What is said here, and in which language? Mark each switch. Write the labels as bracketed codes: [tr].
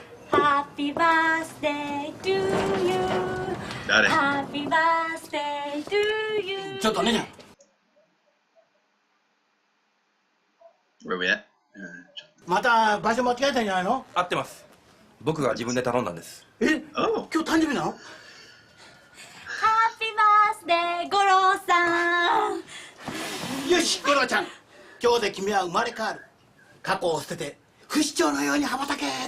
[en] Happy birthday to you. Happy birthday to you. [ja] ちょっとね。 [en] Where are we at? [ja] また場所間違えたんじゃないの？合ってます。僕が自分で頼んだんです。今日誕生日なの？ [en] Happy birthday 五郎さん。 [ja] よし、五郎ちゃん。今日で君は生まれ変わる。過去を捨てて不死鳥のように羽ばたけ。